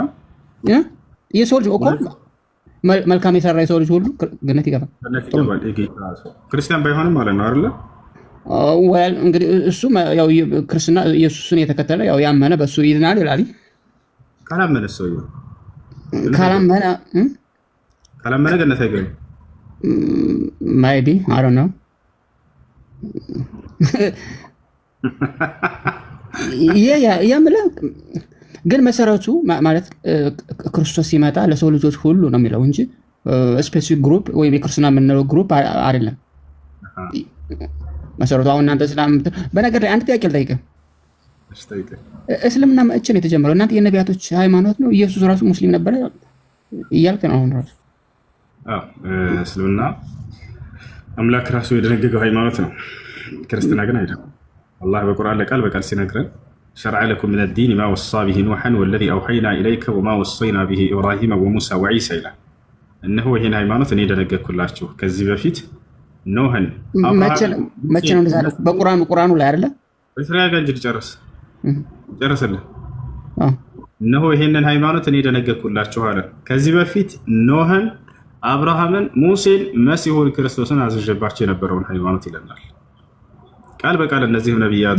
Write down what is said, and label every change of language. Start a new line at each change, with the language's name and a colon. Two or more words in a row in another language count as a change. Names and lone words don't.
Amharic: የሰው ልጅ እኮ መልካም የሰራ የሰው ልጅ ሁሉ ገነት ይገባል። ክርስቲያን ባይሆንም ማለት ነው አይደለ? ወል እንግዲህ እሱ ያው ክርስትና ኢየሱስን የተከተለ ያው ያመነ በሱ ይድናል ይላል። ካላመነ ሰው ካላመነ ገነት አይገባም።
English: maybe I don't know
Amharic: ግን መሰረቱ ማለት ክርስቶስ ሲመጣ ለሰው ልጆች ሁሉ ነው የሚለው እንጂ
English: specific group
Amharic: ወይም የክርስትና የምንለው ግሩፕ አይደለም። መሰረቱ አሁን እናንተ እስላም በነገር ላይ አንድ ጥያቄ ልጠይቅህ። እስልምና መቼ ነው የተጀመረው? እናንተ የነቢያቶች ሃይማኖት ነው፣ ኢየሱስ ራሱ ሙስሊም ነበረ እያልክ ነው አሁን ራሱ። እስልምና አምላክ ራሱ የደነገገው ሃይማኖት ነው። ክርስትና ግን አይደለም። አላህ በቁርአን ለቃል በቃል ሲነግረን
Arabic: شرع لكم من الدين ما وصى به نوحا والذي أوحينا إليك وما وصينا به إبراهيم وموسى وعيسى إلى إنه هنا
Amharic: ሃይማኖት እኔ ደነገግኩላችሁ ከዚህ በፊት ኖህን መቼ ነው እንደዛ በቁርአኑ ላይ አይደለ? በተረጋጋ እንጂ ጨረሰልህ። እነሆ ይሄንን ሃይማኖት እኔ ደነገግኩላችሁ አለ። ከዚህ በፊት ኖህን፣ አብርሃምን፣ ሙሴን፣ መሲሁን ክርስቶስን አዝዤባቸው የነበረውን ሃይማኖት ይለናል ቃል በቃል። እነዚህ ነብያቶች